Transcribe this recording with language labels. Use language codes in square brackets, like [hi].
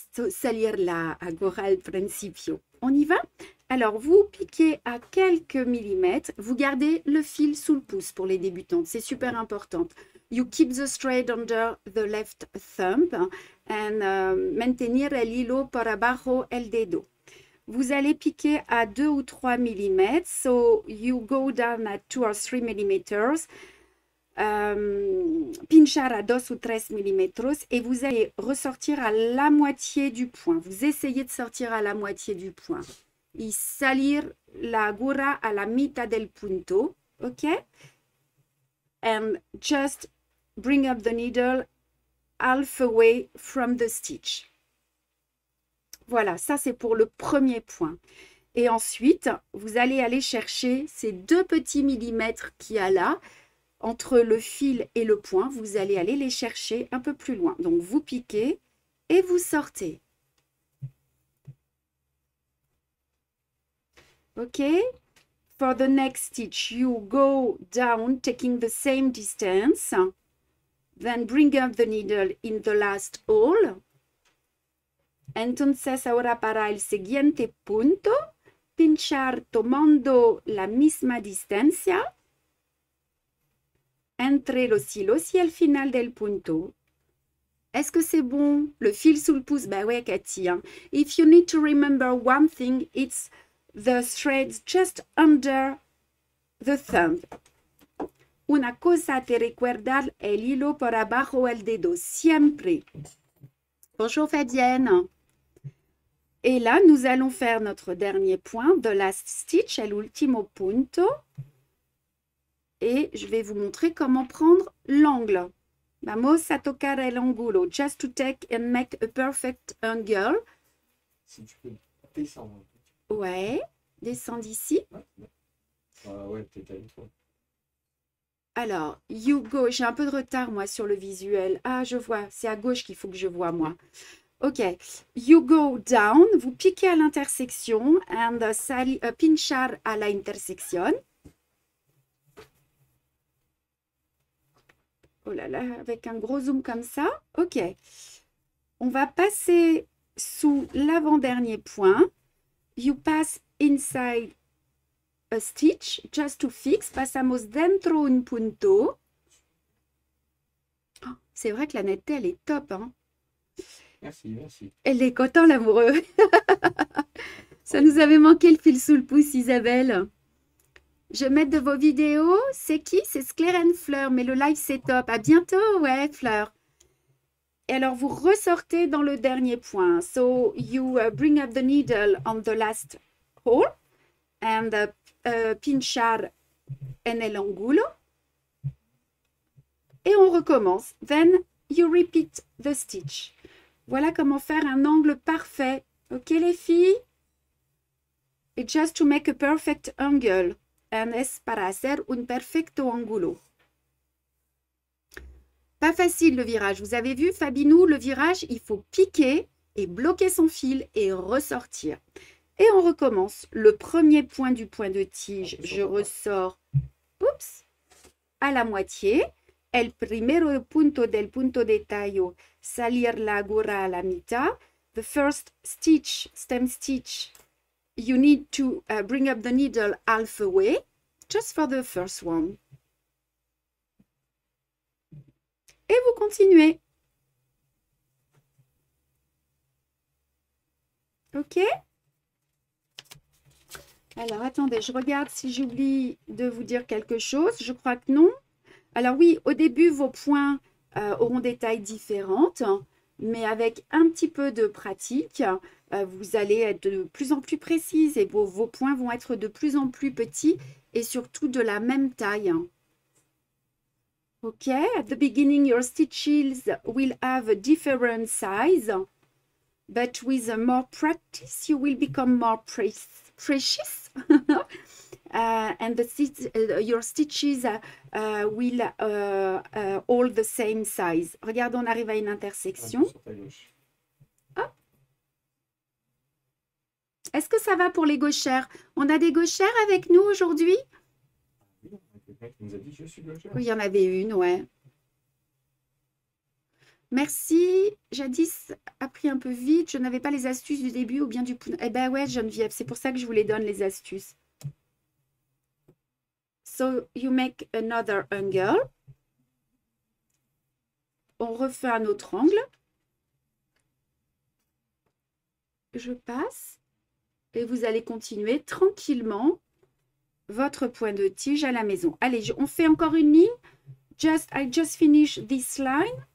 [es] Salir la aguja al principio. [fr] On y va? Alors, vous piquez à quelques millimètres. Vous gardez le fil sous le pouce pour les débutantes. C'est super important. [en] You keep the thread under the left thumb and [es] mantenir el hilo por abajo el dedo. [fr] Vous allez piquer à 2 ou 3 mm. [en] So, you go down at 2 or 3 mm. [es] Pinchar [fr] à 2 ou 3 mm. Et vous allez ressortir à la moitié du point. Vous essayez de sortir à la moitié du point. [es] Y salir la aguja a la mitad del punto. OK? [en] And just bring up the needle half away from the stitch. [fr] Voilà, ça c'est pour le premier point. Et ensuite, vous allez aller chercher ces 2 petits millimètres qu'il y a là, entre le fil et le point. Vous allez aller les chercher un peu plus loin. Donc, vous piquez et vous sortez. OK? [en] For the next stitch, you go down, taking the same distance. Then bring up the needle in the last hole. [es] Entonces, ahora para el siguiente punto, pinchar tomando la misma distancia entre los hilos y el final del punto. [fr] Est-ce que c'est bon? Le fil sous le pouce? Ben ouais, Cathy. Hein. [en] If you need to remember one thing, it's the threads just under the thumb. [es] Una cosa te recuerdar el hilo por abajo el dedo, siempre. [fr] Bonjour Fabienne. Et là, nous allons faire notre dernier point, [en] the last stitch, [es] el último punto. [fr] Et je vais vous montrer comment prendre l'angle. [es] Vamos a tocar el ángulo, [en] just to take and make a perfect angle. [fr] Si tu peux descendre. Ouais, descends d'ici. Ouais, t'es allé trop. Alors, [en] you go. [fr] J'ai un peu de retard, moi, sur le visuel. Ah, je vois. C'est à gauche qu'il faut que je vois, moi. OK. [en] You go down. [fr] Vous piquez à l'intersection. [es] And pinchar à la intersección. [fr] Oh là là, avec un gros zoom comme ça. OK. On va passer sous l'avant-dernier point. [en] You pass inside a stitch just to fix. [es] Pasamos dentro un punto. [fr] Oh, c'est vrai que la netteté, elle est top. Hein? Merci, merci. Elle est content, l'amoureux. Ça nous avait manqué le fil sous le pouce, Isabelle. Je mets de vos vidéos. C'est qui? C'est Sclérène Fleur. Mais le live, c'est top. À bientôt, ouais, Fleur. Et alors, vous ressortez dans le dernier point. [en] So, you bring up the needle on the last hole. [es] And pinchar en el ángulo. [fr] Et on recommence. [en] Then, you repeat the stitch. [fr] Voilà comment faire un angle parfait. OK, les filles? [en] It's just to make a perfect angle. [es] And es para hacer un perfecto ángulo. [fr] Pas facile le virage. Vous avez vu, Fabinou, le virage, il faut piquer et bloquer son fil et ressortir. Et on recommence. Le premier point du point de tige, je ressors, oups, à la moitié. [es] El primero punto del punto de tallo, salir la aguja a la mitad. [en] The first stitch, stem stitch, you need to bring up the needle halfway, just for the first one. [fr] Et vous continuez. OK? Alors, attendez, je regarde si j'oublie de vous dire quelque chose. Je crois que non. Alors oui, au début, vos points auront des tailles différentes, mais avec un petit peu de pratique, vous allez être de plus en plus précise et vos points vont être de plus en plus petits et surtout de la même taille. [en] OK, at the beginning, your stitches will have a different size, but with more practice, you will become more precious. And your stitches will all the same size. [fr] Regardez, on arrive à une intersection. Hop. Est-ce que ça va pour les gauchères? On a des gauchères avec nous aujourd'hui? Oui, il y en avait une, ouais. Merci. Jadis a pris un peu vite. Je n'avais pas les astuces du début ou bien du... Eh ben ouais, Geneviève, c'est pour ça que je vous les donne, les astuces. [en] So, you make another angle. [fr] On refait un autre angle. Je passe. Et vous allez continuer tranquillement votre point de tige à la maison. Allez, on fait encore une ligne. [en] I just finished this line.